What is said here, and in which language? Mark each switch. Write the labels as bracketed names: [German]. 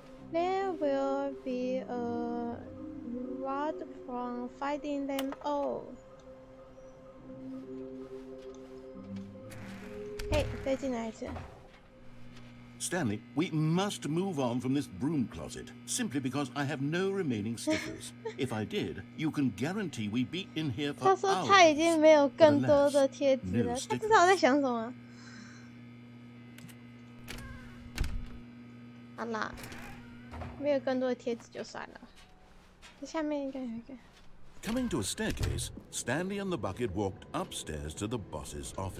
[English] There will be a reward from finding them all. [Chinese] 再进来一次。 [English] Stanley, we must move on from this broom closet, simply because I have no remaining stickers. If I did, you can guarantee we'd be in here for [Chinese] 他 [English] hours. [Chinese] 说他已经没有更多的贴纸了，他知道我在想什么。好啦，没有更多的贴纸就算了。这下面应该有一个。 [English] Coming to a staircase, Stanley and the bucket walked upstairs to the boss's office.